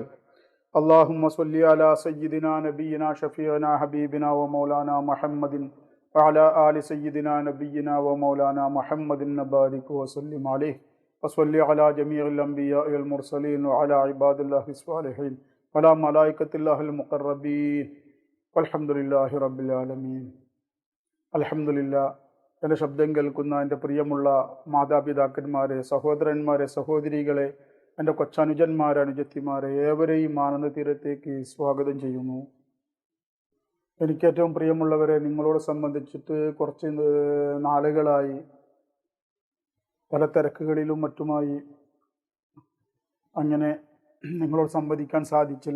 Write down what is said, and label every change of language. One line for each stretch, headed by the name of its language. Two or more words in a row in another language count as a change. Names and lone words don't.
Arabic: اللهم صل على سيدنا نبينا شفيعنا حبيبنا ومولانا محمد وعلى آل سيدنا نبينا ومولانا محمد وبارك وسلم عليه وصل على جميع الأنبياء والمرسلين وعلى عباد الله الصالحين وعلى ملائكة الله المقربين والحمد لله رب العالمين.
Malayalam: അൽഹംദുലില്ലാ. എൻ്റെ ശബ്ദം കേൾക്കുന്ന എൻ്റെ പ്രിയമുള്ള മാതാപിതാക്കന്മാരെ, സഹോദരന്മാരെ, സഹോദരികളെ, എൻ്റെ കൊച്ചനുജന്മാരെ, അനുജത്തിമാരെ, ഏവരെയും ആനന്ദ തീരത്തേക്ക് സ്വാഗതം ചെയ്യുന്നു. എനിക്കേറ്റവും പ്രിയമുള്ളവരെ, നിങ്ങളോട് സംബന്ധിച്ചിട്ട് കുറച്ച് നാളുകളായി പല തിരക്കുകളിലും മറ്റുമായി അങ്ങനെ നിങ്ങളോട് സംവദിക്കാൻ സാധിച്ചില്ല.